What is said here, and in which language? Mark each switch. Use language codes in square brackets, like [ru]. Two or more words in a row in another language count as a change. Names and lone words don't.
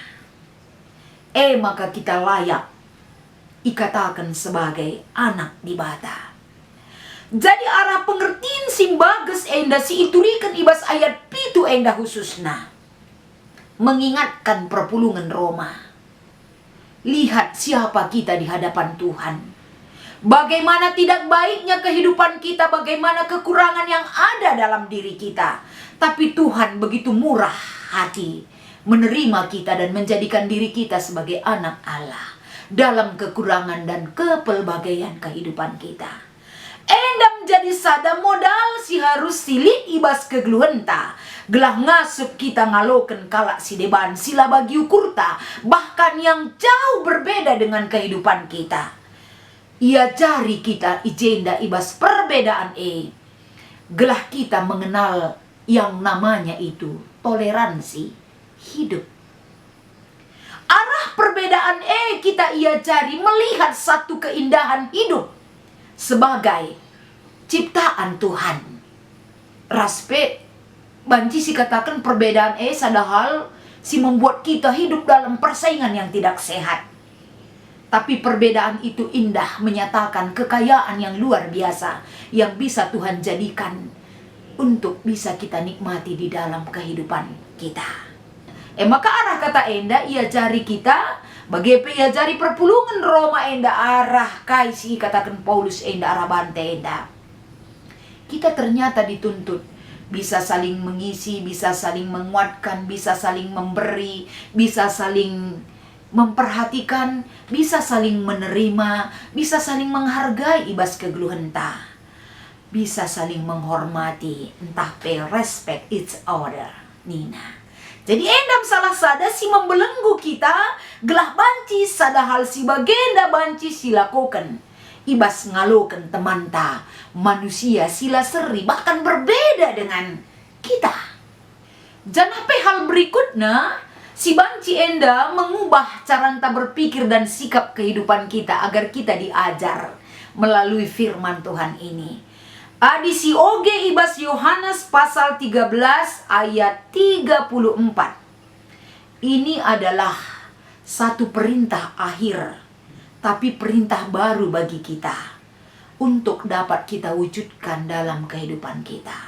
[id] Maka kita layak ikatakan sebagai anak di bata. [btx] Jadi arah pengertian sing bagus enda si iturikan ibas ayat pitu enda khususna mengingatkan perpulungan Roma. [id] Lihat siapa kita di hadapan Tuhan. Bagaimana tidak baiknya kehidupan kita, bagaimana kekurangan yang ada dalam diri kita. Tapi Tuhan begitu murah hati menerima kita dan menjadikan diri kita sebagai anak Allah dalam kekurangan dan kepelbagaian kehidupan kita. [btx] Endam jadi sada modal si harus silid ibas kegeluhan ta. Gelah ngasup kita ngaloken kalak si deban sila bagi ukurta, [id] bahkan yang jauh berbeda dengan kehidupan kita. [btx] Ia cari kita ijenda ibas perbedaan gelah [id] kita mengenal yang namanya itu toleransi hidup. Arah perbedaan kita ia cari melihat satu keindahan hidup sebagai ciptaan Tuhan. Raspe banci si katakan perbedaan sadahal si membuat kita hidup dalam persaingan yang tidak sehat. Tapi perbedaan itu indah menyatakan kekayaan yang luar biasa yang bisa Tuhan jadikan untuk bisa kita nikmati di dalam kehidupan kita. [btx] Maka arah kata enda ia jari kita bagi ia jari perpulungan Roma enda arah kaisi katakan Paulus enda arah bante enda. [id] Kita ternyata dituntut bisa saling mengisi, bisa saling menguatkan, bisa saling memberi, bisa saling memperhatikan, bisa saling menerima, bisa saling menghargai [btx] ibas kegeluhan ta. [id] Bisa saling menghormati, entah [en] pay respect each other. [btx] Nina. Jadi endam salah sada si membelenggu kita, gelah banci sada hal si bagenda banci silakukan. Ibas ngalokan teman ta, manusia sila seri [id] bahkan berbeda dengan kita. [btx] Janape hal berikutnya, si banci enda [id] mengubah cara enta berpikir dan sikap kehidupan kita agar kita diajar melalui firman Tuhan ini. [btx] Adi si oge ibas Yohanes pasal 13 ayat 34. [id] Ini adalah satu perintah akhir, tapi perintah baru bagi kita untuk dapat kita wujudkan dalam kehidupan kita.